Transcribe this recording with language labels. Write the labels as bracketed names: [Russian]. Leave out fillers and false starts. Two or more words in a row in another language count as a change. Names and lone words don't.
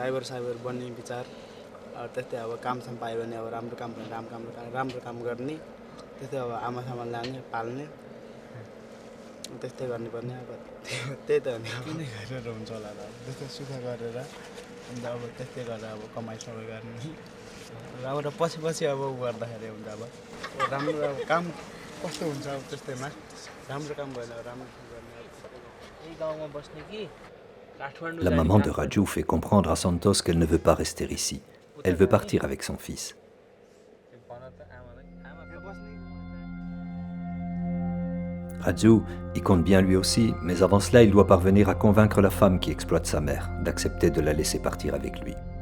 [Nepali] ड्राइभर साइबर बन्ने विचार त्यस्तै अब कामसाम पायो भने अब राम्रो काम गर्ने त्यस्तै अब आमासामा लाने पाल्ने त्यस्तै गर्नुपर्ने अब त्यही त हो नि किन गरेर हुन्छ होला त त्यस्तो सुख गरेर अन्त अब त्यस्तै गरेर अब कमाइ सबै गर्ने अब र पछि अब गर्दाखेरि हुन्छ अब राम्रो अब काम कस्तो हुन्छ अब त्यस्तैमा राम्रो काम भएन राम्रो गर्ने यही गाउँमा बस्ने कि [French] La maman de Raju fait comprendre à Santos qu'elle ne veut pas rester ici. Elle veut partir avec son fils. Raju y compte bien lui aussi, mais avant cela, il doit parvenir à convaincre la femme qui exploite sa mère d'accepter de la laisser partir avec lui.